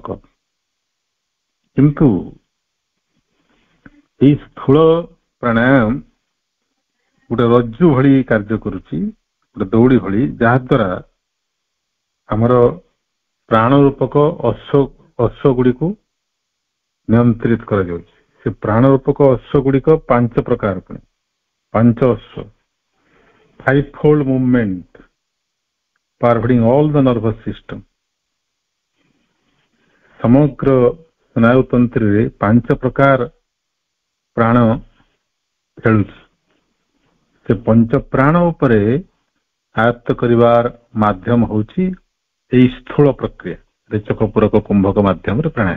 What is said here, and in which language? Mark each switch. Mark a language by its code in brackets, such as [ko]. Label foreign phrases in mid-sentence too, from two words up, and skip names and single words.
[or] କିନ୍ତୁ ଏଇ ସ୍ଥୂଳ ପ୍ରାଣାୟାମ ଗୋଟେ ରଜ୍ଜୁ ଭଳି କାର୍ଯ୍ୟ କରୁଛି, ଗୋଟେ ଦୌଡ଼ି ଭଳି, ଯାହା ଦ୍ୱାରା ଆମର ପ୍ରାଣ ରୂପକ ଅଶ୍ଵ ଗୁଡିକୁ ନିୟନ୍ତ୍ରିତ କରାଯାଉଛି। ସେ ପ୍ରାଣ ରୂପକ ଅଶ୍ଵ ଗୁଡିକ 5 ପ୍ରକାର, 5 ଅଶ୍ଵ, [en] 5-fold movement pervading all the nervous system। [or] ସମଗ୍ର ସ୍ନାୟୁତନ୍ତ୍ରରେ 5 ପ୍ରକାର ପ୍ରାଣ ଖେଳୁଛି। ସେ ପଞ୍ଚ ପ୍ରାଣ ଉପରେ ଆୟତ୍ତ କରିବାର ମାଧ୍ୟମ ହଉଛି ଏଇ ସ୍ଥୂଳ ପ୍ରକ୍ରିୟା, ରେଚକ ପୂରକ କୁମ୍ଭକ ମାଧ୍ୟମରେ ପ୍ରାଣାୟାମ।